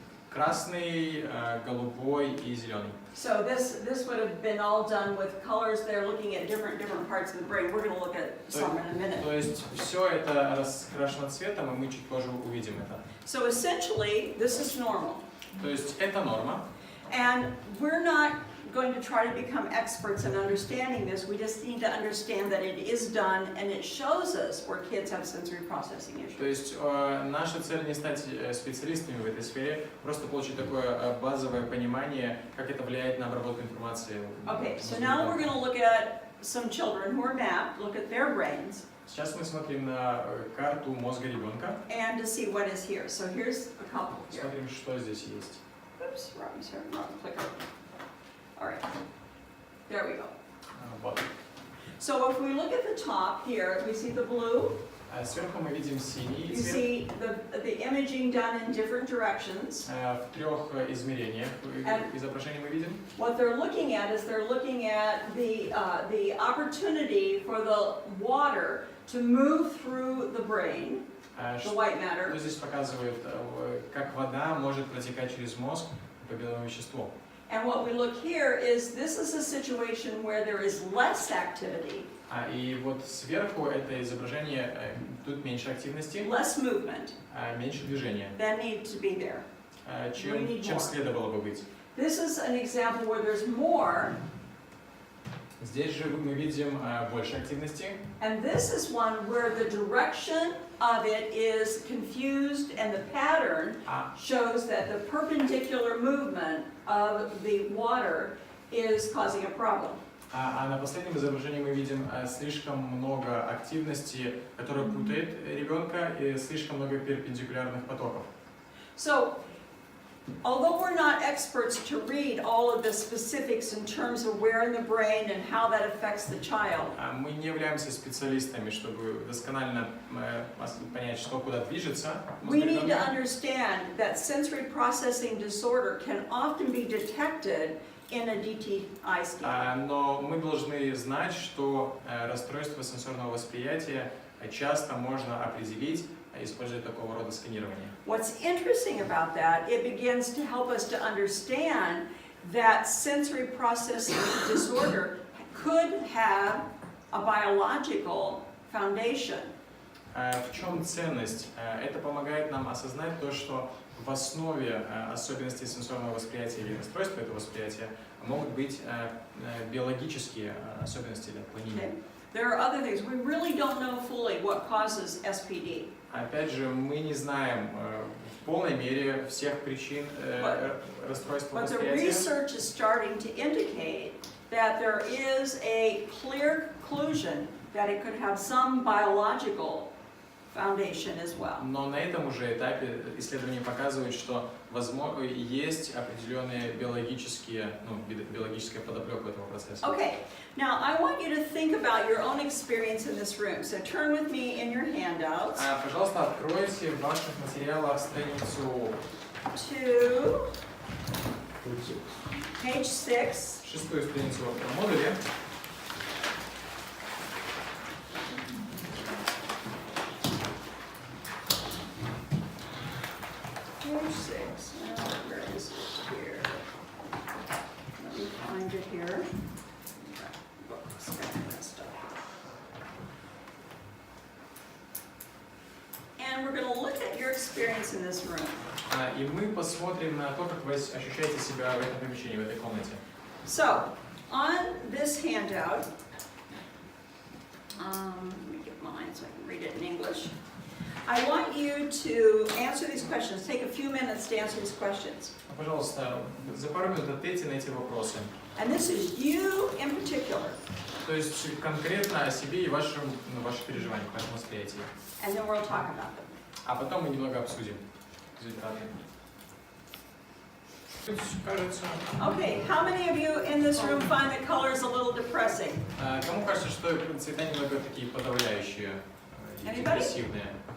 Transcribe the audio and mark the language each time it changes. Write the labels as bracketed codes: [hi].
[ru] Красный, голубой и зеленый. [en] So this would have been all done with colors. They're looking at different parts of the brain. We're going to look at some in a minute. [ru] То есть все это раскрашено цветом, и мы чуть позже увидим это. [en] So essentially, this is normal. [ru] То есть это норма. [en] And we're not going to try to become experts in understanding this. We just need to understand that it is done, and it shows us where kids have sensory processing issues. [ru] То есть наша цель не стать специалистами в этой сфере, просто получить такое базовое понимание, как это влияет на обработку информации. [en] Okay, so now we're going to look at some children who are mapped, look at their brains. [ru] Сейчас мы смотрим на карту мозга ребенка. [en] And to see what is here. So here's a couple here. [ru] Смотрим, что здесь есть. [en] Oops, wrong clicker. All right, there we go. [ru] Вот. [en] So if we look at the top here, we see the blue. [ru] Сверху мы видим синий [en] You [ru] цвет. [en] see the imaging done in different directions. [ru] В трех измерениях изображений мы видим. [en] What they're looking at is they're looking at the opportunity for the water to move through the brain, the white matter. [ru] Что здесь показывает, как вода может протекать через мозг по белому веществу. [en] And what we look here is this is a situation where there is less activity. [ru] И вот сверху это изображение, тут меньше активности, [en] less movement [ru] меньше движения, [en] than need to be there. [ru] чем следовало бы быть. [en] This is an example where there's more. [ru] Здесь же мы видим больше активности. [en] And this is one where the direction of it is confused and the pattern shows that the perpendicular movement of the water is causing a problem. [ru] А на последнем изображении мы видим слишком много активности, которая путает ребенка, и слишком много перпендикулярных потоков. [en] So, although we're not experts to read all of the specifics in terms of where in the brain and how that affects the child, [ru] Мы не являемся специалистами, чтобы досконально понять, что куда движется. [en] we need to understand that sensory processing disorder can often be detected in a DTI scan. [ru] Но мы должны знать, что расстройство сенсорного восприятия часто можно определить, используя такого рода сканирование. [en] What's interesting about that, it begins to help us to understand that sensory processing disorder could have a biological foundation. [ru] В чем ценность? Это помогает нам осознать то, что в основе особенностей сенсорного восприятия или расстройства этого восприятия могут быть биологические особенности или отклонения. [en] There are other things. We really don't know fully what causes SPD. [ru] Опять же, мы не знаем в полной мере всех причин расстройства [en] But the [ru] восприятия. [en] research is starting to indicate that there is a clear conclusion that it could have some biological foundation as well. [ru] Но на этом уже этапе исследования показывают, что возможно есть определенные биологическая подоплека этого процесса. [en] Okay, now I want you to think about your own experience in this room. So turn with me in your handouts. [ru] Пожалуйста, откройте в ваших материалах страницу [en] to page 6. [ru] Шестую страницу в модуле. [en] Page 6. Where is it here? Let me find it here. Book's got messed up. And we're going to look at your experience in this room. [ru] И мы посмотрим на то, как вы ощущаете себя в этом помещении, в этой комнате. [en] So, on this handout, let me get mine so I can read it in English. I want you to answer these questions. Take a few minutes to answer these questions. [ru] Пожалуйста, за пару минут ответьте на эти вопросы. [en] And this is you in particular. [ru] То есть конкретно о себе и ваши переживания, вашем восприятии. [en] And then we'll talk about them. [ru] А потом мы немного обсудим результаты. Кажется. [en] Okay, how many of you in this room find the colors a little depressing? [ru] Кому кажется, что цвета немного такие подавляющие, депрессивные?